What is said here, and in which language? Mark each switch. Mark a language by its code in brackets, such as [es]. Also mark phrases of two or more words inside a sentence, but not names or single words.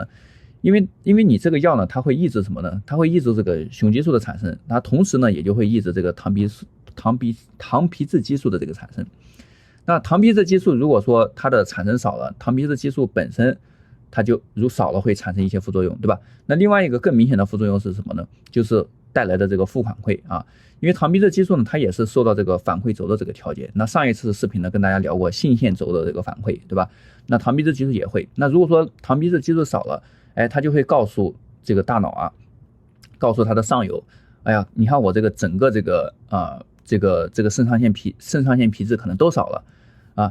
[zh] 因為你這個藥呢，它會抑制什麼呢？它會抑制這個雄激素的產生，它同時呢也就會抑制這個糖皮質激素的這個產生。那糖皮質激素如果說它的產生少了，糖皮質激素本身它就如少了會產生一些副作用，對吧？那另外一個更明顯的副作用是什麼呢？就是帶來的這個負反饋啊，因為糖皮質激素呢，它也是受到這個反饋軸的這個調節。那上一次視頻呢跟大家聊過性腺軸的這個反饋，對吧？那糖皮質激素也會。那如果說糖皮質激素少了，哎，它就會告訴這個大腦啊，告訴它的上游，哎呀，你看我這個整個這個腎上腺皮質可能都少了啊。